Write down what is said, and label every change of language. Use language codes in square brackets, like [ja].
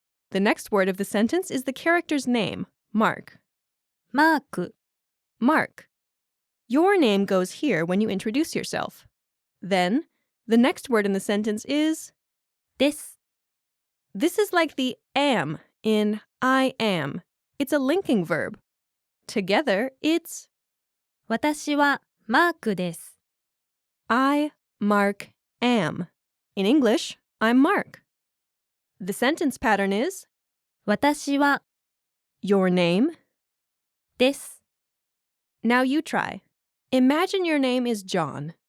[en] The next word of the sentence is the character's name, Mark. Mark. Mark. Your name goes here when you introduce yourself. Then, the next word in the sentence is です. This is like the am in I am. It's a linking verb. Together, it's [ja] 私はマークです. [en] I, Mark, am. In English, I'm Mark. The sentence pattern is [ja] 私は [en] your name. [ja] です。 [en] Now you try. Imagine your name is John.